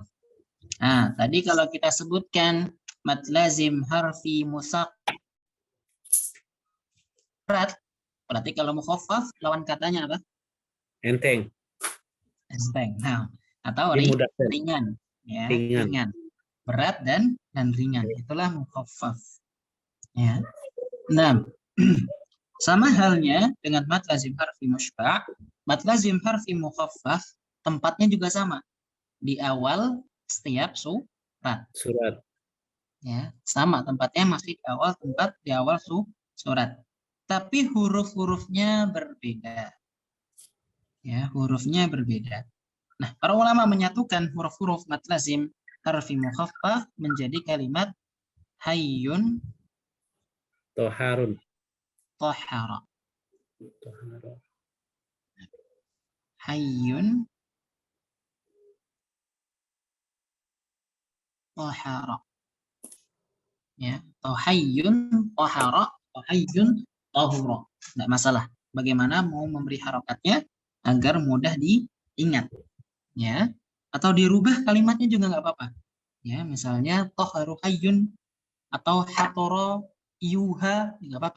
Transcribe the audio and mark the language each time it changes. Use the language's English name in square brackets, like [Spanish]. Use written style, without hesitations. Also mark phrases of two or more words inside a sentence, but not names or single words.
[Indonesian] Nah, tadi kalau kita sebutkan [Arabic] مد لازم حرفي مثقل, [Indonesian] berarti kalau mukhaffaf lawan katanya apa? Enteng. Enteng. Nah, atau Dimudahkan. ringan, ya, Ringan. ringan. Berat dan ringan. Itulah mukhaffaf. Ya. Nah, sama halnya dengan [Arabic] مد لازم حرفي مشبع', مد لازم حرفي مخفف [Indonesian] tempatnya juga sama. Di awal setiap surat. Surat. Ya, sama tempatnya masih di awal surat. Tapi huruf-hurufnya berbeda. Ya, hurufnya berbeda. Nah, para ulama menyatukan huruf-huruf [Arabic] مد لازم حرفي مخفف [Indonesian] menjadi kalimat hayyun Toharun. tahara. Tohara. [Arabic] حي طهر. [Indonesian] Ya, [Arabic] atau حي طهر, atau حي طهر. [Indonesian] Tidak masalah. Bagaimana mau memberi harokatnya agar mudah diingat. Ya, atau dirubah kalimatnya juga nggak apa-apa. Ya, misalnya [Arabic] طهر حي [Indonesian] atau [Arabic] حطر يوه, [Indonesian] nggak apa-apa.